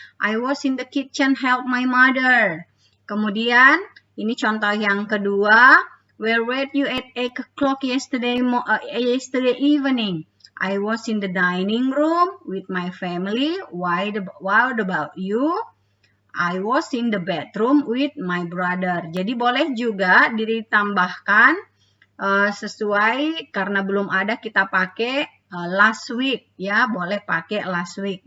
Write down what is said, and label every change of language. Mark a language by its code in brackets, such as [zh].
[en] I was in the kitchen, help my mother. [id] Kemudian, ini contoh yang kedua. [en] Where were you at 8 o'clock yesterday evening? I was in the dining room with my family. What about you? I was in the bedroom with my brother. [id] Jadi boleh juga ditambahkan sesuai, karena belum ada kita pakai last week ya, boleh pakai last week.